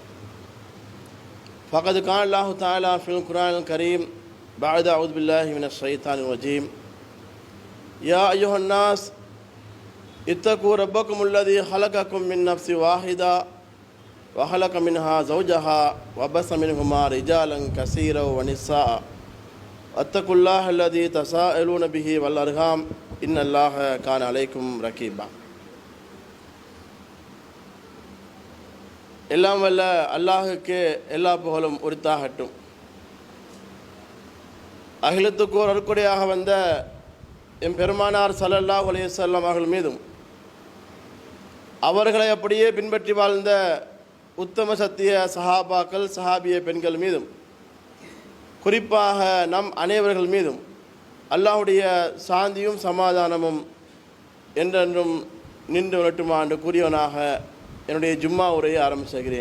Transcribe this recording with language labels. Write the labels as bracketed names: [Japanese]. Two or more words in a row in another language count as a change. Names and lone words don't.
[Arabic] فقد قال الله تعالى في القرآن الكريم بعد أعوذ بالله من الشيطان الرجيم يا أيها الناس اتقوا ربكم الذي خلقكم من نفس واحدة وخلق منها زوجها وبث منهما رجالا كثيرا ونساء واتقوا الله الذي تساءلون به والأرحام إن الله كان عليكم رقيبا. [Tamil] எல்லாம் வல்ல அல்லாஹுக்கு எல்லா புகழும் உரித்தாகட்டும். அகிலத்துக்கு ஒரு அருக்குடையாக வந்த எம் பெருமானார் [Arabic] صلى الله عليه وسلم [Tamil] அவர்கள் மீதும் அவர்களை அப்படியே பின்பற்றி வாழ்ந்த உத்தம சத்திய சஹாபாக்கள், சஹாபிய பெண்கள் மீதும், குறிப்பாக நம் அனைவர்கள் மீதும் அல்லாஹுடைய சாந்தியும் சமாதானமும் என்றென்றும் நின்று வரட்டுமா என்று கூறியவனாக என்னுடைய ஜும்மா உரையை ஆரம்பிச்சுகிறேன்.